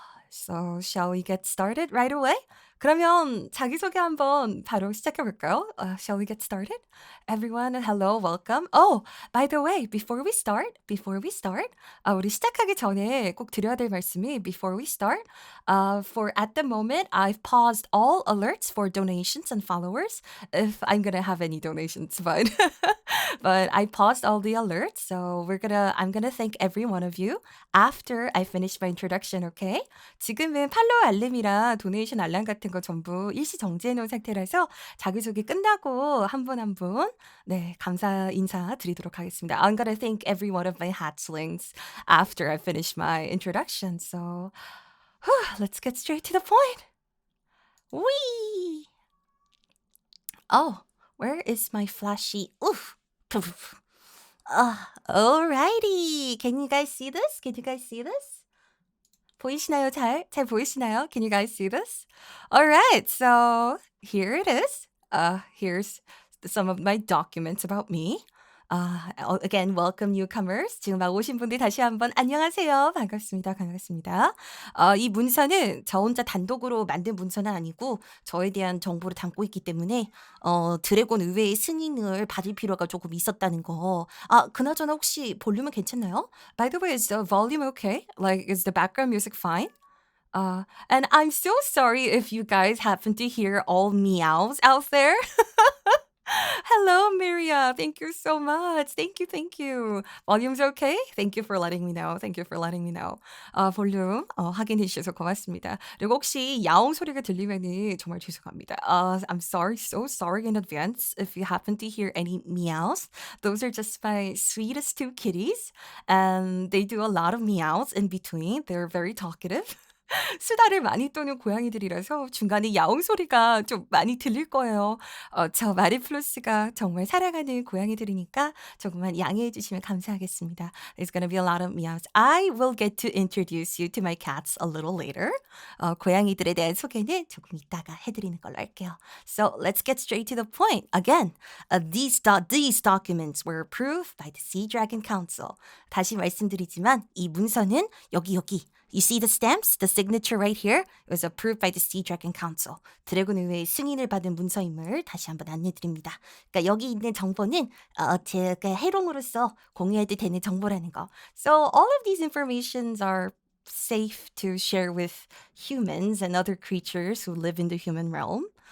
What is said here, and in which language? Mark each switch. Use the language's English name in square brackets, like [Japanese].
[English] So, shall we get started right away? [Korean] 그러면 자기소개 한번 바로 시작해 볼까요? [English] Shall we get started? Everyone, hello, welcome. Oh, by the way, before we start, [Korean] 우리 시작하기 전에 꼭 드려야 될 말씀이 [English] before we start, for at the moment, I've paused all alerts for donations and followers if I'm gonna have any donations, but but I paused all the alerts, so I'm gonna thank every one of you after I finish my introduction, okay? [Korean] 지금은 팔로우 알림이랑 도네이션 알람 같은 거 전부 일시 정지해 놓은 상태라서 자기소개 끝나고 한 분 한 분 네, 감사 인사 드리도록 하겠습니다. [English] I'm gonna thank every one of my hatchlings after I finish my introduction. So, let's get straight to the point. Whee! Oh, where is my flashy? Oof. Poof. Alrighty. Can you guys see this? Can you guys see this? [Korean] 보이시나요? 잘 보이시나요? [English] Can you guys see this? All right, so here it is. Here's some of my documents about me. Again, welcome newcomers. [Korean] 지금 막 오신 분들 다시 한번 안녕하세요. 반갑습니다. 반갑습니다. 이 문서는 저 혼자 단독으로 만든 문서는 아니고 저에 대한 정보를 담고 있기 때문에 드래곤 의회의 승인을 받을 필요가 조금 있었다는 거. 그나저나 혹시 볼륨은 괜찮나요? [English] By the way, is the volume okay? Like, is the background music fine? And I'm so sorry if you guys happen to hear all meows out there. Hello, Miria. Thank you so much. Thank you, thank you. Volume's okay? Thank you for letting me know. Thank you for letting me know. [Korean] 볼륨 확인해 주셔서 고맙습니다. 그리고 혹시 야옹 소리가 들리면은 정말 죄송합니다. [English] I'm sorry, so sorry in advance if you happen to hear any meows. Those are just my sweetest two kitties, and they do a lot of meows in between. They're very talkative. [Korean] 수다를 많이 떠는 고양이들이라서 중간에 야옹 소리가 좀 많이 들릴 거예요. 저 마리플로스가 정말 사랑하는 고양이들이니까 조금만 양해해 주시면 감사하겠습니다. [English] There's gonna be a lot of meows. I will get to introduce you to my cats a little later. [Korean] 고양이들에 대한 소개는 조금 이따가 해드리는 걸로 할게요. [English] So let's get straight to the point. Again, these documents were approved by the Sea Dragon Council. [Korean] 다시 말씀드리지만 이 문서는 여기 [English] You see the stamps? The signature right here? It was approved by the Sea Dragon Council. [Korean] 드래곤 의회의 승인을 받은 문서임을 다시 한번 안내드립니다. 그러니까 여기 있는 정보는 제가 해롱으로서 공유해도 되는 정보라는 거. [English] So all of these informations are safe to share with humans and other creatures who live in the human realm?